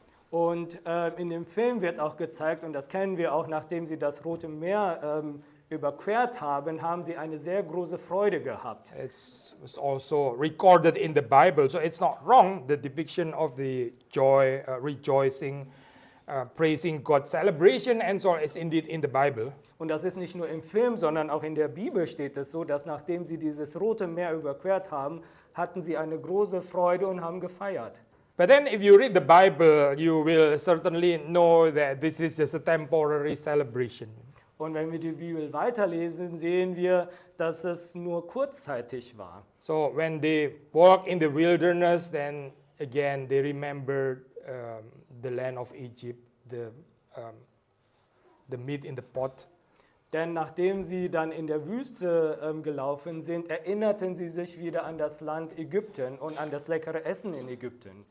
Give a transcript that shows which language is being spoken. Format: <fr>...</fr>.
<de>Und in dem Film wird auch gezeigt, und das kennen wir auch, nachdem sie das Rote Meer überquert haben, haben sie eine sehr große Freude gehabt.</de> <en>It's also recorded in the Bible, so it's not wrong. The depiction of the joy, rejoicing, praising God, celebration, and so on is indeed in the Bible.</en> <de>Und das ist nicht nur im Film, sondern auch in der Bibel steht es so, dass nachdem sie dieses Rote Meer überquert haben, hatten sie eine große Freude und haben gefeiert.</de> <en>But then, if you read the Bible, you will certainly know that this is just a temporary celebration.</en> <de>Und wenn wir die Bibel weiterlesen, sehen wir, dass es nur kurzzeitig war.</de> <en>So when they walk in the wilderness, then again they remember the land of Egypt, the meat in the pot.</en> <de>Denn nachdem sie dann in der Wüste gelaufen sind, erinnerten sie sich wieder an das Land Ägypten und an das leckere Essen in Ägypten.</de>